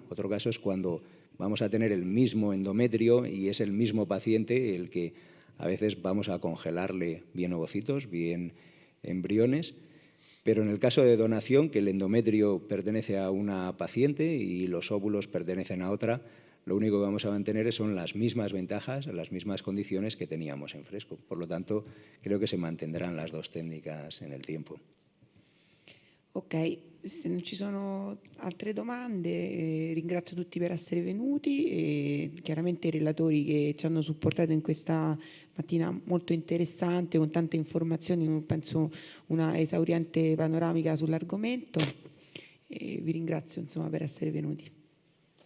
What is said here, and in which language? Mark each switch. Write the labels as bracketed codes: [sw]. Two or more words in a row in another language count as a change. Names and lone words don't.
[es] Otro caso es cuando vamos a tener el mismo endometrio y es el mismo paciente el que a veces vamos a congelarle bien ovocitos, bien embriones, pero en el caso de donación, que el endometrio pertenece a una paciente y los óvulos pertenecen a otra, lo único que vamos a mantener son las mismas ventajas, las mismas condiciones que teníamos en fresco. Por lo tanto, creo que se mantendrán las dos técnicas en el tiempo. [it] Ok, se non ci sono altre domande, ringrazio tutti per essere venuti e chiaramente i relatori che ci hanno supportato in questa mattina molto interessante, con tante informazioni, penso una esauriente panoramica sull'argomento, e vi ringrazio insomma per essere venuti.